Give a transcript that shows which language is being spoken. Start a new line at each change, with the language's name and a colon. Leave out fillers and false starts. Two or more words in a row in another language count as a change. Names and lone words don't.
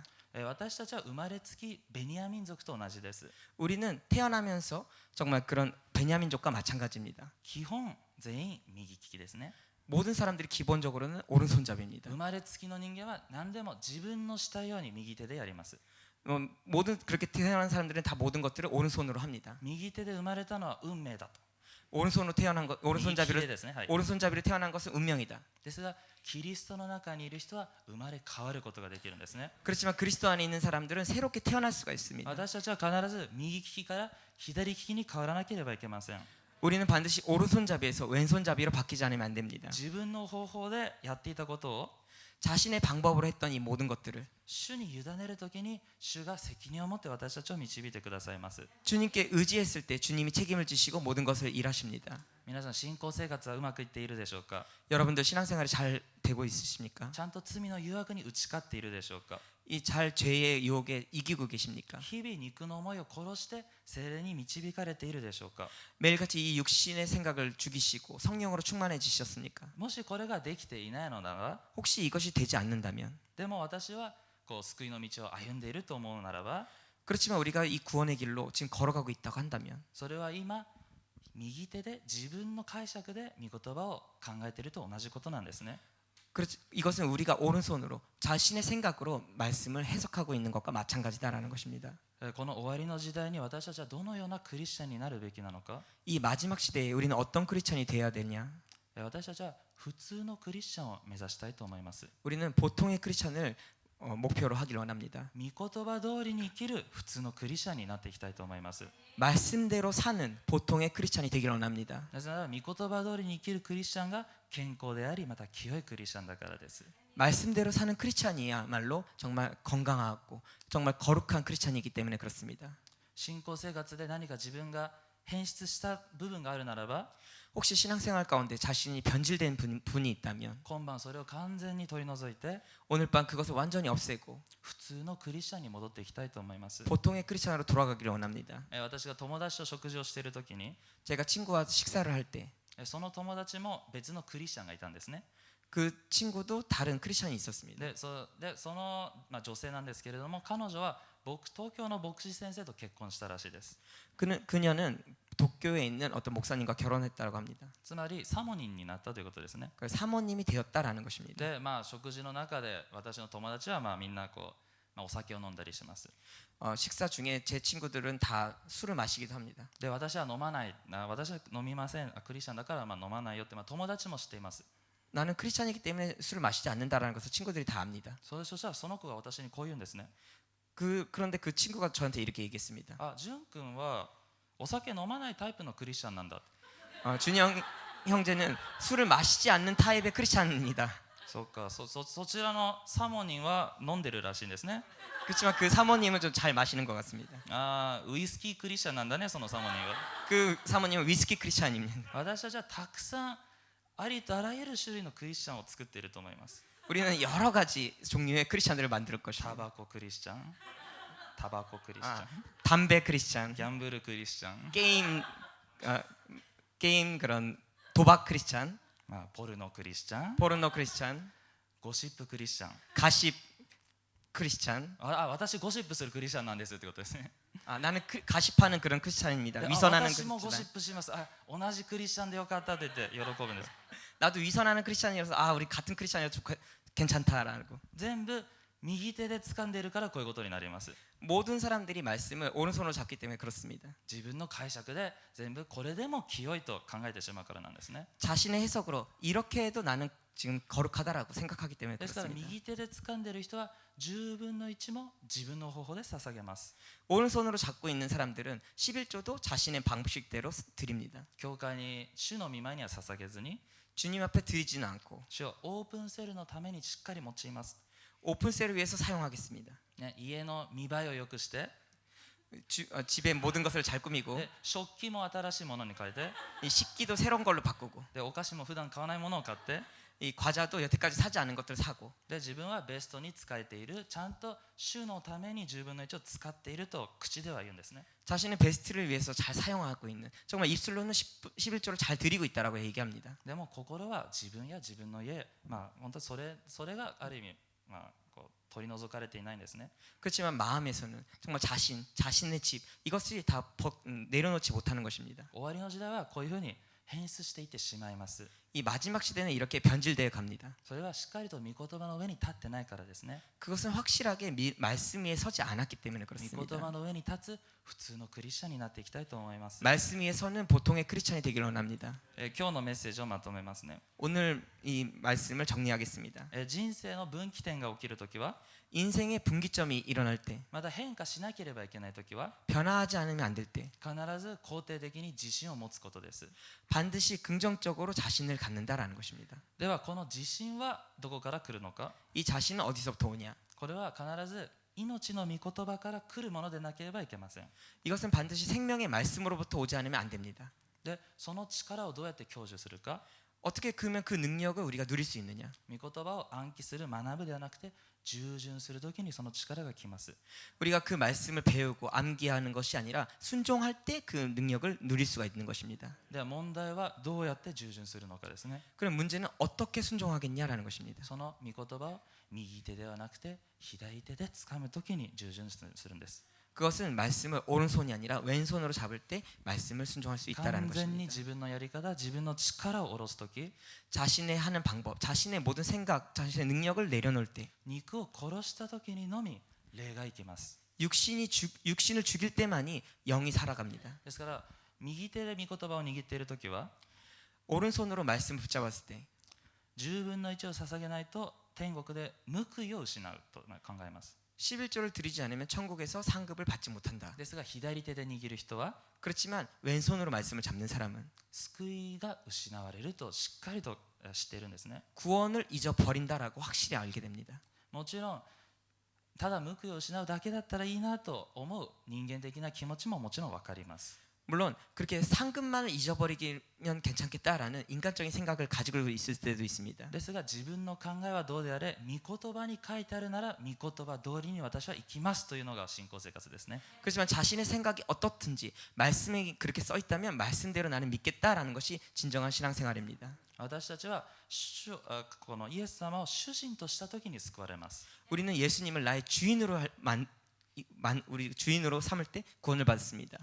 Japanese: 私たちは生まれつきベニヤ民族と同じです。
Korean: 우리는 태어나면서 정말 그런 베냐민족과 마찬가지입니다.
Japanese: 基本全員右利きですね。
Korean: 모든 사람들이 기본적으로는 오른손잡이입니다.
Japanese: 生まれつきの人間は何でも自分のしたいように右手でやります。
Korean: 모든 그렇게 태어난 사람들은 다 모든 것들을 오른손으로 합니다.
Japanese: 右手で生まれたのは運命だと。
Korean: 오른손으로 태어난 것,
Japanese: 右利きでですね。はい。
Korean: 오른손잡이로 태어난 것은 운명이다.
Japanese: ですがキリストの中にいる人は生まれ変わることができるんですね。
Korean: 그렇지만 그리스도 안에 있는 사람들은 새롭게 태어날 수가 있습니다.
Japanese: 私たちは必ず右利きから左利きに変わらなければいけません。
Korean: 우리는 반드시 오른손잡이에서 왼손잡이로 바뀌지 않으면 안 됩니다.
Japanese: 自分の方法でやっていたことを
Korean: 자신의 방법으로 했던 이 모든 것들을
Japanese: 主に委ねるときに主が責任を持って私たちを導いてくださいます。
Korean: 주님께 의지했을 때 주님이 책임을 지시고 모든 것을 일하십니다.
Japanese: 皆さん信仰生活はうまくいっているでしょうか。
Korean: 여러분들 신앙생활이 잘 되고 있으십니까?
Japanese: ちゃんと罪の誘惑に打ち勝っているでしょうか。
Korean: 이 잘 죄의 유혹에 이기고 계십니까?
Japanese: 日々肉の思いを殺して聖霊に導かれているでしょうか。
Korean: 매일같이 이 육신의 생각을 죽이시고 성령으로 충만해지셨습니까?
Japanese: もしこれができていないのなら
Korean: 혹시 이것이 되지 않는다면
Japanese: でも私は救いの道を歩んでいると思うならば
Korean: 그렇지만 우리가 이 구원의 길로 지금 걸어가고 있다고 한다면
Japanese: それは今右手で自分の解釈で御言葉を考えていると同じことなんですね。
Korean: 이것은 우리가 오른손으로 자신의 생각으로 말씀을 해석하고 있는 것과 마찬가지다라는 것입니다.
Japanese: この終わりの時代に私たちはどのようなクリスチャンになるべきなのか。
Korean: 이 마지막 시대에 우리는 어떤 크리스천이 되어야 되냐?
Japanese: 私たちは普通のクリスチャンを目指したいと思います。
Korean: 우리는 보통의 크리스찬을 목표로 하기를 원합니다.
Japanese: 御言葉通りに生きる普通のクリスチャンになっていきたいと思います。
Korean: 말씀대로 사는 보통의 크리스찬이 되기를 원합니다.
Japanese: なぜなら御言葉通りに生きるクリスチャンが健康でありまた清いクリスチャンだからです。
Korean: 말씀대로 사는 크리스찬이야말로 정말 건강하고 정말 거룩한 크리스찬이기 때문에 그렇습니다.
Japanese: 信仰生活で何か自分が変質した部分があるならば
Korean: 혹시 신앙생활 가운데 자신이 변질된 분이 있다면
Japanese: 今晩それを完全に取り除いて
Korean: 오늘 밤 그것을 완전히 없애고
Japanese: 普通のクリスチャンに戻っていきたいと思います。
Korean: 보통의 크리스찬으로 돌아가기를 원합니다.
Japanese: 私が友達と食事をしている時に
Korean: 제가 친구와 식사를 할 때
Japanese: その友達も別のクリスチャンがいたんですね。
Korean: 그 친구도 다른 크리스찬이 있었습니다.
Japanese: でその、女性なんですけれども彼女は東京の牧師先生と結婚したらしいです。
Korean: 그녀는 도쿄에 있는 어떤 목사님과 결혼했다고 합니다.
Japanese: つまりサモニンになったということですね。
Korean: 그래서 사모님이 되었다라는 것입니다.
Japanese: で食事の中で私の友達はみんなお酒を飲んだりします。
Korean: 식사 중에 제 친구들은 다 술을 마시기도 합니다.
Japanese: で私は飲まない私は飲みませんクリスチャンだから飲まないよって友達も知っています。
Korean: 나는 크리스찬이기 때문에 술을 마시지 않는다라는 것을 친구들이 다 압니다.
Japanese: そしたらその子が私にこう言うんですね。
Korean: 그런데 그 친구가 저한테 이렇게 얘기했습니다.
Japanese: 潤君はお酒飲まないタイプのクリスチャンなんだ。
Korean: 준영 형제는 술을 마시지 않는 타입의 크리스찬입니다.
Japanese: そうか、そちらのサモニンは飲んでるらしいんですね。
Korean: 그렇지만 그 사모님은 좀 잘 마시는 것 같습니다.
Japanese: ウイスキークリスチャンなんだね、そのサモニンは。
Korean: 그 사모님은 위스키 크리스찬입니다.
Japanese: 私たちはたくさんありとあらゆる種類のクリスチャンを作っていると思います。
Korean: 우리는 여러 가지 종류의 크리스찬들을 만들
Japanese: タ
Korean: 것입니다.
Japanese: バコクリスチャン、タバコクリスチャン、
Korean: 담배 크리스찬,
Japanese: ギャンブルクリスチャン、
Korean: 게임 그런 도박 크리스찬,
Japanese: ポルノクリスチャン、
Korean: 포르노 크리스찬,
Japanese: ゴシップクリスチャン。
Korean: 가십 크리스찬.
Japanese: 私ゴシップするクリスチャンなんですってことですね。
Korean: 나는 가십하는 그런 크리스찬입니다.
Japanese: で
Korean: 위선하는
Japanese: 私もゴシ
Korean: 크리스찬.
Japanese: ップします。同じクリスチャンでよかったって言って喜ぶんです。
Korean: 나도 위선하는 크리스찬이라서 우리 같은 크리스찬이어서 괜찮다라고.
Japanese: 全部右手で掴んでいるからこういうことになります。
Korean: 모든 사람들이 말씀을 오른손으로 잡기 때문에 그렇습니다.
Japanese: 自分の解釈で全部これでも清いと考えてしまうからなんですね。
Korean: 자신의 해석으로 이렇게 해도 나는 지금 거룩하다라고 생각하기 때문에
Japanese: ですから
Korean: 그렇습니다.
Japanese: 右手で掴んでいる人は10分の1も自分の方法で捧げます。
Korean: 오른손으로 잡고 있는 사람들은 11조도 자신의 방식대로 드립니다.
Japanese: 教会に主の御前には捧げずに
Korean: 주님 앞에 드리지는 않고
Japanese: 主をオープンセルのためにしっかり用います、
Korean: 오픈셀을 위해서 사용하겠습니다.
Japanese: 家の見栄えを良くして
Korean: 집에 모든 것을 잘 꾸미고
Japanese: で食器も新しいものに変えて
Korean: 이 식기도 새로운 걸로 바꾸고
Japanese: でお菓子も普段買わないものを買って
Korean: 이 과자도 여태까지 사지 않은 것들을 사고
Japanese: で自分はベストに使えているちゃんと主のために10分の1を使っていると口では言うんですね。
Korean: 자신의 베스트를 위해서 잘 사용하고 있는 정말 입술로는 11조를 잘 드리고 있다라고 얘기합니다.
Japanese: でも心は自分や自分の家、本当それがある意味、取り除かれていないんですね。
Korean: 그렇지만 마음에서는 정말 자신의 집 이것이 다 내려놓지 못하는 것입니다.
Japanese: 終わりの時代はこういうふうに変質していってしまいます。
Korean: 이 마지막 시대는 이렇게 변질되어 갑니다.
Japanese: それはしっかりと御言葉の上に立ってないからですね。
Korean: 그것은 확실하게 말씀 위에 서지 않았기 때문에
Japanese: 御言
Korean: 그렇습니다.
Japanese: 葉の上に立つ普通のクリスチャンになっていきたいと思います。
Korean: 말씀 위에 서는 보통의 크리스찬이 되기를 원합니다.
Japanese: 今日のメッセージをまとめますね。
Korean: 오늘 이 말씀을 정리하겠습니다.
Japanese: 人生の分岐点が起きるときは
Korean: 인생의 분기점이 일어날 때,
Japanese: また変化しなければいけないときは
Korean: 변화하지 않으면 안 될 때,
Japanese: 必ず肯定的に自信を持つことです。
Korean: 반드시 긍정적으로 자신을 갖는다라는 것입니다.
Japanese: ではこの自信はどこから来るのか。
Korean: 이 자신은 어디서부터 오냐?
Japanese: これは必ず命の御言葉から来るものでなければいけません。
Korean: 이것은 반드시 생명의 말씀으로부터 오지 않으면 안 됩니다.
Japanese: でその力をどうやって享受するか。
Korean: 어떻게 그러면 그 능력을 우리가 누릴 수 있느냐?
Japanese: 御言葉を暗記する学ぶではなくて従順するときにその力が来ます。
Korean: 우리가 그 말씀을 배우고 암기하는 것이 아니라 순종할 때 그 능력을 누릴 수가 있는 것입니다.
Japanese: では問題はどうやって従順するのかですね。
Korean: 그럼 문제는 어떻게 순종하겠냐라는 것입니다.
Japanese: その御言葉を右手ではなくて左手で掴むときに従順するんです。
Korean: 그것은 말씀을 오른손이 아니라 왼손으로 잡을 때 말씀을 순종할 수 있다라는
Japanese: 完全に
Korean: 것입니다.
Japanese: 自分のやり方、自分の力を下ろすとき、
Korean: 자신의 하는 방법, 자신의 모든 생각, 자신의 능력을 내려놓을 때,
Japanese: 肉を殺したときにのみ霊が生きます。
Korean: 육신을 죽일 때만이 영이 살아갑니다.
Japanese: ですから右手で御言葉を握っているときは
Korean: 오른손으로 말씀을 붙잡았을 때
Japanese: 10 分の1を捧げないと天国で報いを失うと考えます。
Korean: 11조를 드리지 않으면 천국에서 상급을 받지 못한다.
Japanese: ですが左手で握る人は
Korean: 그렇지만 왼손으로 말씀을 잡는 사람은
Japanese: 救いが失われるとしっかりと知っているんですね。
Korean: 구원을 잊어버린다라고 확실히 알게 됩니다.
Japanese: もちろんただ報いを失うだけだったらいいなと思う人間的な気持ちももちろん分かります。
Korean: 물론 그렇게 상급만을 잊어버리면 괜찮겠다라는 인간적인 생각을 가지고 있을 때도 있습니다.
Japanese: ですが自分の考えはどうであれ御言葉に書いてあるなら御言葉通りに私は生きますというのが信仰生活ですね。
Korean: 그렇지만 자신의 생각이 어떻든지 말씀에 그렇게 써 있다면 말씀대로 나는 믿겠다라는 것이 진정한 신앙생활입니다.
Japanese: 私たちはこのイエス様を主人とした時に救われます。
Korean: 우리는 예수님을 나의 주인으로 우리 주인으로 삼을 때 구원을 받습니다.